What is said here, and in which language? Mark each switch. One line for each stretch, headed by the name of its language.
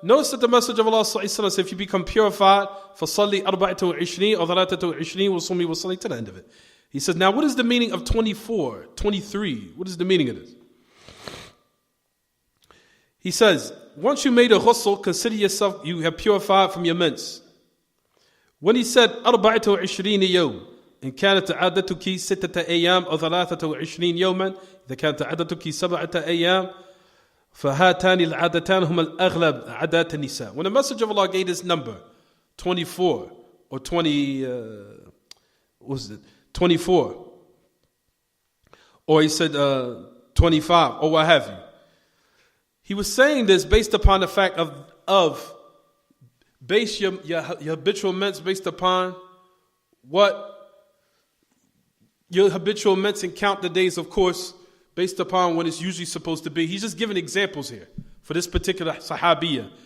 English: Notice that the message of Allah ﷺ said, if you become purified,
Arabic: فَصَلِّ أَرْبَعَةَ وَعِشْرِينَ أَوْ ثَلَاثَةَ وَعِشْرِينَ وَصُمِّ وَصَلِّ
English: to the end of it. He says, now what is the meaning of 24, 23? What is the meaning of this? He says, once you made a ghusl, consider yourself, you have purified from your mens. When he said,
Arabic: أَرْبَعَةَ وَعِشْرِينَ يَوْمٍ إن كانت عادتك 6 أيام أو 23 يوما إذا كانت عادتك 7 أيام فهاتان العادتان هما الأغلب عادات النساء.
English: When the Messenger of Allah gave this number 24 or 20 what was it 24 or he said 25 or what have you, he was saying this based upon the fact of base your habitual mens based upon what your habitual mens and count the days, of course, based upon when it's usually supposed to be. He's just giving examples here for this particular sahabiyya.